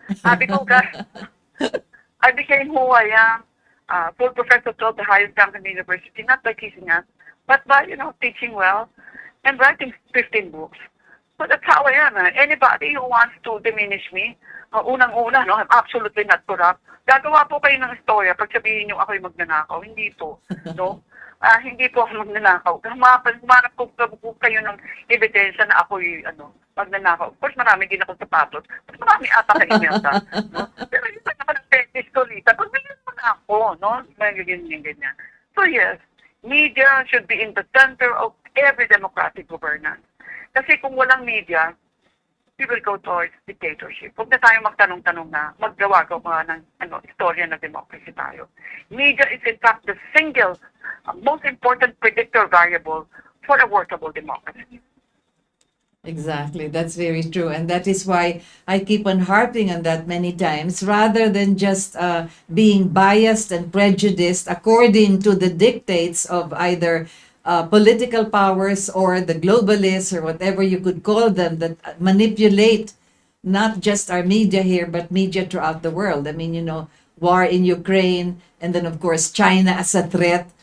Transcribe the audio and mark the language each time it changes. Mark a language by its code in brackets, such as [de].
[tl] Sabi ko, [en] guys, I became who I am, full professor taught the highest rank in the university, not by kissing us, but by, teaching well and writing 15 books. So that's how I am. Anybody who wants to diminish me, [tl] unang-una, [en] I'm absolutely not corrupt. [tl] Gagawa po kayo ng istorya pag sabihin nyo ako'y magnanakaw. Hindi po. No? Hindi po ako magnanakaw. Humanap po kayo ng ebidensya na ako'y magnanakaw. [en] Of course, [tl] marami din akong sapatos. Mas marami ata sa imelta. No? Pero yun naman ang tesis ko, Rita. Pagbigyan mo na ako. No? Ganyan. [en] So yes, media should be in the center of every democratic governance. [tl] Kasi kung walang [en] media, we will go towards dictatorship. [tl] Huwag na tayo magtanong-tanong na maggawa-gawa ng istorya na democracy tayo. [en] Media is in fact the single most important predictor variable for a workable democracy. Exactly. That's very true. And that is why I keep on harping on that many times, rather than just being biased and prejudiced according to the dictates of either political powers or the globalists or whatever you could call them, that manipulate not just our media here, but media throughout the world. I mean, war in Ukraine, and then of course China as a threat.